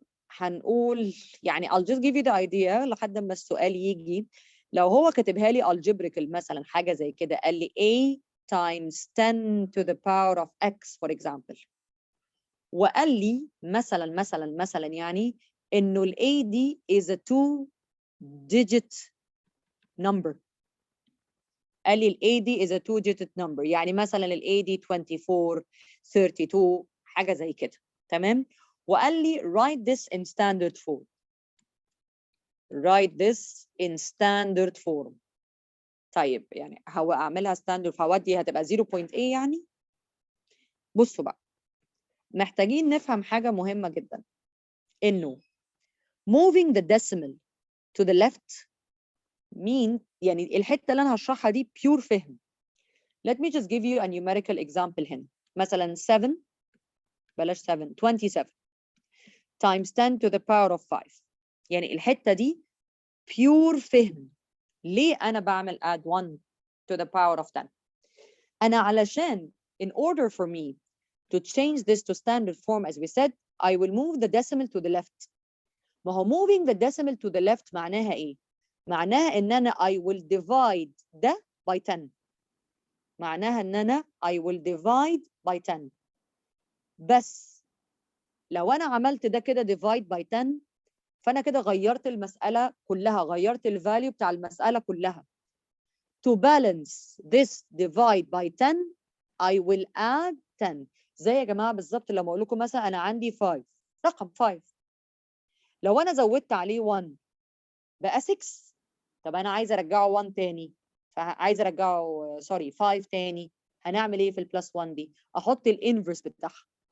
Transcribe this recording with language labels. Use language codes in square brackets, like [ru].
[ar] هنقول يعني [en] I'll just give you the idea [ar] لحد ما السؤال يجي. لو هو كاتبها لي algebraical مثلا حاجة زي كده, قال لي A times 10 to the power of x for example, وقال لي مثلا يعني إنه ال A دي [en] is a 2-digit number. [ar] قال لي ال A دي [en] is a 2-digit number, [ar] يعني مثلا ال A دي 24 32 حاجة زي كده. تمام؟ وقال لي [en] write this in standard form. Write this in standard form. [ar] طيب يعني هو أعملها standard form دي هتبقى 0.8 يعني. بصوا بقى, محتاجين نفهم حاجة مهمة جدا, إنه [en] moving the decimal to the left mean [ar] يعني الحتة اللي أنا هشرحها دي pure فهم. [en] Let me just give you a numerical example [ar] هنا. مثلا 7 بلاش 7 27 times 10 to the power of 5. يعني الحتة دي pure فهم. ليه أنا بعمل [en] add 1 to the power of 10؟ [ar] أنا علشان [en] in order for me to change this to standard form as we said, I will move the decimal to the left. [ar] ما هو [en] moving the decimal to the left [ar] معناها إيه؟ معناها إن أنا [en] I will divide [ar] ده by 10. معناها إن أنا [en] I will divide by 10. [ar] بس لو أنا عملت ده كده divide by 10, فأنا كده غيرت المسألة كلها, غيرت الفاليو بتاع المسألة كلها. [en] To balance this divide by 10, I will add 10. [ar] زي يا جماعة بالظبط لما أقول لكم مثلا أنا عندي 5 رقم 5 لو أنا زودت عليه 1 بقى 6 طب أنا عايزة أرجعه 1 تاني فعايزة أرجعه سوري 5 تاني هنعمل إيه في البلس 1 دي؟ أحط الانفرس بتاعها